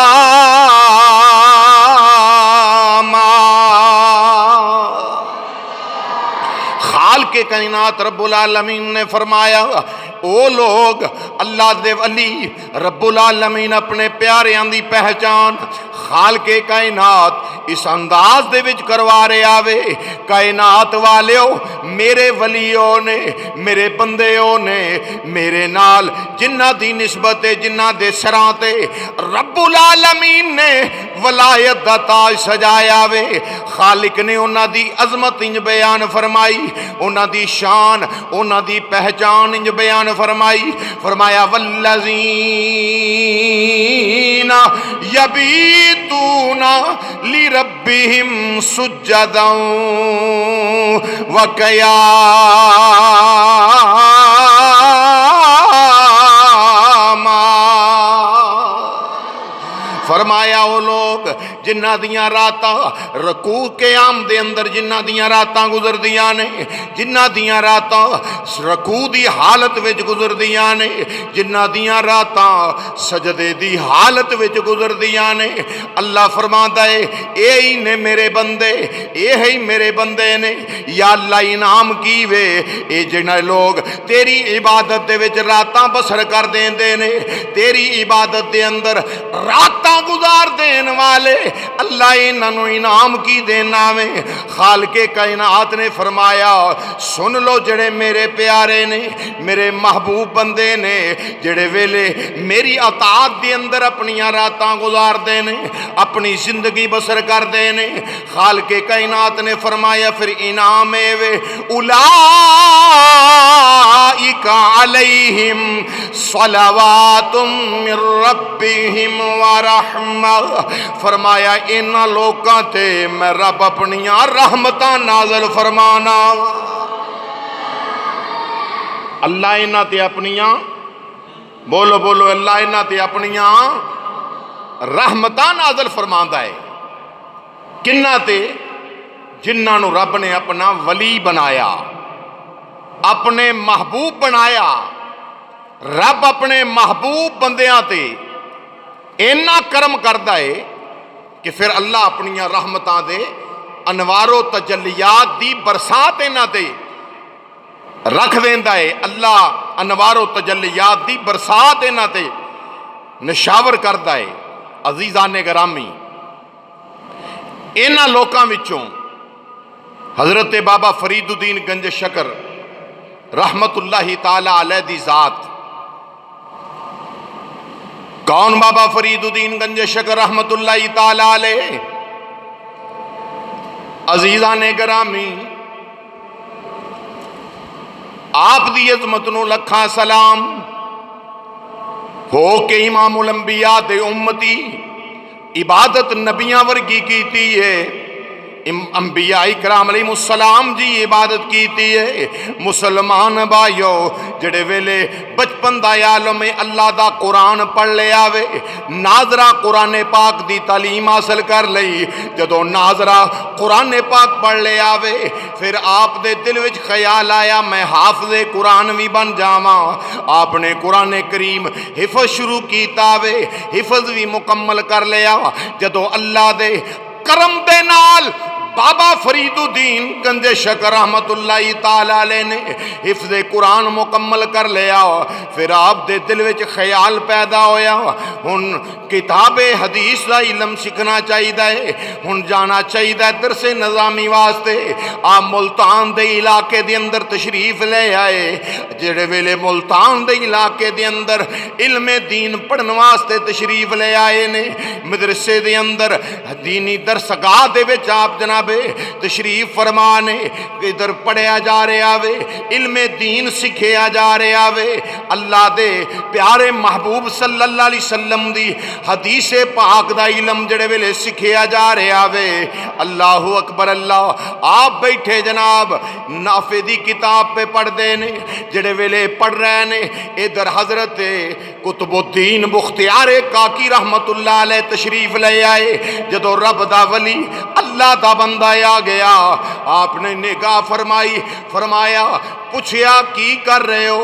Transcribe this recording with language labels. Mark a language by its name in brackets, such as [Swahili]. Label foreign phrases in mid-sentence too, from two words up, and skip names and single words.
[Punjabi] خالق کائنات رب العالمین نے فرمایا او لوگ اللہ دے ولی رب العالمین اپنے پیاریاں دی پہچان خالق کائنات اس انداز دے وچ کروا رہے آوے، کائنات والیو میرے ولیوں نے میرے بندیوں نے میرے نال جنہ دی نسبت جنہ دے سراں تے رب العالمین نے ولایت دا تاج سجایا وے، خالق نے انہاں دی عظمت انج بیان فرمائی، انہاں دی شان انہاں دی پہچان انج بیان فرمائی، فرمایا [Arabic] والذین یبیتون لربہم سجدا وقیاما، [Punjabi] فرمایا وہ لوگ جنہ دیاں راتاں رکوع قیام دے اندر جنہ دیاں راتاں گزر دیاں نے، جنہ دیاں راتاں رکوع دی حالت وچ گزر دیاں نے، جنہ دیاں راتاں سجدے دی حالت وچ گزر دیاں نے، اللہ فرماندا ہے اے ہی نے میرے بندے، اے ہی میرے بندے نے، یا اللہ انعام کی وے اے جنہ لوگ تیری عبادت دے وچ راتاں بسر کر دیندے نے، تیری عبادت دے اندر راتاں گزار دین والے اللہ انہوں انعام کی دینا میں۔ خالق کائنات نے فرمایا سن لو جڑے میرے پیارے نے میرے محبوب بندے نے جڑے ویلے میری اطاعت دے اندر اپنیاں راتاں گزار دینے اپنی زندگی بسر کر دینے، خالق کائنات نے فرمایا پھر انعام وے [Arabic] اولئک علیہم صلوات من ربہم ورحمہ، [Punjabi] فرمایا ان لوکاں تے میں رب اپنیاں رحمتاں نازل فرمانا، اللہ انہاں تے اپنیاں بولو بولو اللہ انہاں تے اپنیاں رحمتاں نازل فرماندا ہے، کنہاں تے جنہاں نو رب نے اپنا ولی بنایا، اپنے محبوب بنایا، رب اپنے محبوب بندیاں تے اینا کرم کردا ہے کہ پھر اللہ اپنیاں رحمتاں دے انوار و تجلیات دی برسات اینا تے رکھ دیندا ہے، اللہ انوار و تجلیات دی برسات اینا تے نشاور کردا ہے۔ عزیزان گرامی اینا لوکاں وچوں حضرت بابا فرید الدین گنج شکر رحمت اللہ تعالی علیہ دی ذات، کون بابا فرید الدین گنج شکر رحمت اللہ تعالی علیہ؟ عزیزان گرامی آپ دی عظمت نو لکھاں سلام، ہو کے امام الانبیاء دے امتی، عبادت نبیاں ورگی کیتی ہے، انبیاء کرام علیہ السلام جی عبادت کیتی ہے۔ مسلمان بھائیو جڑے ویلے بچپن دا عالم اللہ دا قرآن پڑھ لے آوے، ناظرہ قرآن پاک دی تعلیم حاصل کر لئی، جدو ناظرہ قرآن پاک پڑھ لے آوے پھر آپ دے دل وچ خیال آیا میں حافظ قرآن بھی بن جاواں۔ آپ نے قرآن کریم حفظ شروع کیتا وے، حفظ بھی مکمل کر لیا۔ جدو اللہ دے کرم دے نال بابا فرید الدین گنج شکر رحمت اللہ تعالی علیہ نے حفظ قرآن مکمل کر لیا، پھر آپ دے دل وچ خیال پیدا ہویا ہن کتاب حدیث دا علم سیکھنا چاہیے، ہن جانا چاہیے درس نظامی واسطے۔ آپ ملتان دے علاقے دے اندر تشریف لے آئے، جڑے ویلے ملتان دے علاقے دے اندر علم دین پڑھن واسطے تشریف لے آئے نے، مدرسے دے اندر دینی درسگاہ دے وچ آپ جناب تشریف فرمانے، ادھر پڑھیا جا رہا وے، علم دین سکھیا جا رہا وے، اللہ دے پیارے محبوب [Arabic] صلی اللہ علیہ وسلم [Punjabi] دی حدیث پاک دا علم جڑے ویلے سکھیا جا رہا وے۔ [Arabic] اللہ اکبر [Punjabi] اللہ، آپ بیٹھے جناب نافع دی کتاب پہ پڑھ دے نے، جڑے ویلے پڑھ رہے نے ادھر حضرت قطب الدین بختیار کاکی رحمت اللہ علیہ تشریف لے آئے۔ جدو رب دا ولی اللہ دا بندہ آ گیا، آپ نے نگاہ فرمائی، فرمایا پوچھیا کی کر رہے ہو؟